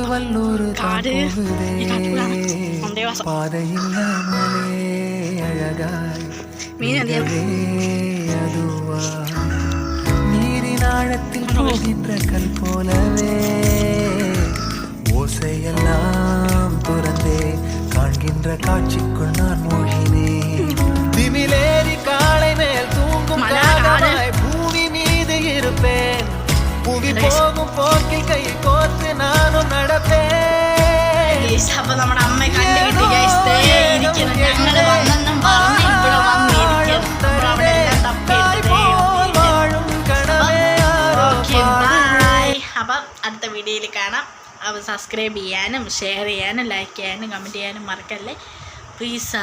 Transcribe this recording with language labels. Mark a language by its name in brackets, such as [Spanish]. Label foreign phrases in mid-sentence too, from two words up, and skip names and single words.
[Tamil] நல்லூரு [Malayalam] കാട് ഈ കാട്ടുകൂടാണ് അന്തേവാസം [Tamil] பாதையில்லாமலே அழகாய் [Malayalam] മീൻ എന്ത് [Tamil] அதுவா நீரின் ஆழத்தில் போகின்ற கல் போலவே ஓசையெல்லாம் துறந்தே காண்கின்ற காட்சிக்குள் நான் மூழ்கினேன் திமிலேறி காலை மேல் தூங்கும் காகமாய் பூமி மீது இருப்பேன் புவி போகும் போக்கில் கை கோர்த்து நானும் நடப்பேன். [Malayalam] അപ്പൊ നമ്മുടെ അമ്മ കണ്ടുകിട്ടി ഗൈസ് ഇരിക്കണം ഞങ്ങള് വന്നെന്നും പറഞ്ഞ് ഇവിടെ വന്നിരിക്കണം അവിടെ എല്ലാം തപ്പിയിട്ട് അപ്പം അടുത്ത വീഡിയോയിൽ കാണാം. അപ്പോൾ സബ്സ്ക്രൈബ് ചെയ്യാനും ഷെയർ ചെയ്യാനും ലൈക്ക് ചെയ്യാനും കമൻറ്റ് ചെയ്യാനും മറക്കല്ലേ.